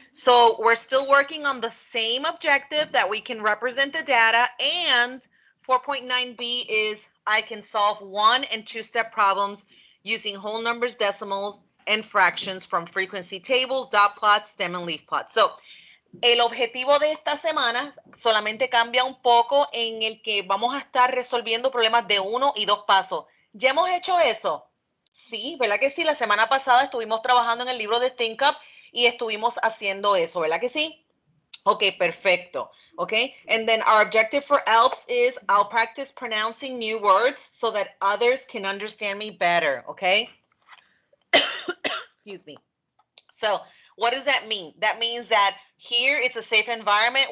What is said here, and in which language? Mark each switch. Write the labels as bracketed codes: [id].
[en] So we're still working on the same objective that we can represent the data, and 4.9b is I can solve 1- and 2-step problems using whole numbers, decimals, and fractions from frequency tables, dot plots, stem and leaf plots. [es] So el objetivo de esta semana solamente cambia un poco en el que vamos a estar resolviendo problemas de 1 y 2 pasos. ¿Ya hemos hecho eso? Sí, ¿verdad que sí? La semana pasada estuvimos trabajando en el libro de Think Up y estuvimos haciendo eso, ¿verdad que sí? Okay, perfecto. [en] Okay, and then our objective for ALPS is I'll practice pronouncing new words so that others can understand me better, okay? Excuse me. So what does that mean? That means that here it's a safe environment.